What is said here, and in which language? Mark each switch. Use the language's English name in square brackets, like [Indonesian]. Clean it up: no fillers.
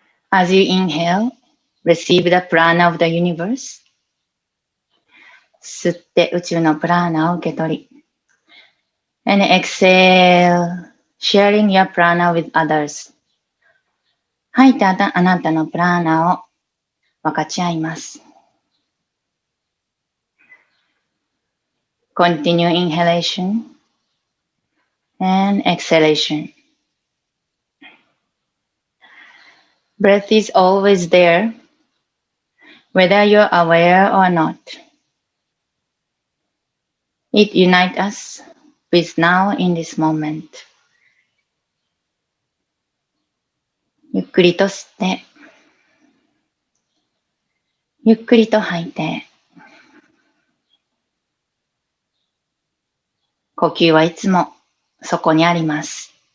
[English] As you inhale, receive the prana of the universe. [Japanese] 吸って宇宙のプラーナを受け取り、 [English] And exhale, sharing your prana with others. [Japanese] 吐いてあなたのプラーナを分かち合います。 [English] Continue inhalation and exhalation. Breath is always there, whether you're aware or not. It unites us with now in this moment. [Japanese] ゆっくりと吸って、ゆっくりと吐いて、呼吸はいつもそこにあります。